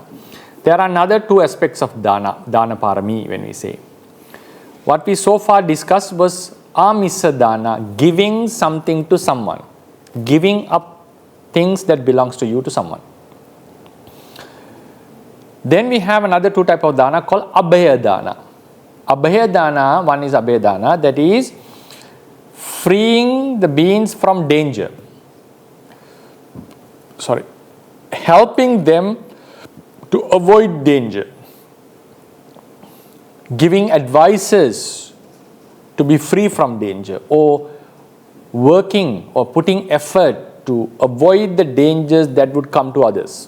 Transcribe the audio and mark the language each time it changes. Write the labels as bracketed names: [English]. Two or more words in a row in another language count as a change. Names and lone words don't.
[English] There are another two aspects of [Pali] dana PARAMީ [English] when we say. What we so far discussed was [Pali] āmisa dana, [English] giving something to someone, giving up things that belongs to you to someone. Then we have another two type of dana called [Pali] abhaya dana. Abhaya dana, [English] one is [Pali] abhaya dana, [English] that is freeing the beings from danger. Helping them to avoid danger. Giving advices to be free from danger, or working or putting effort to avoid the dangers that would come to others.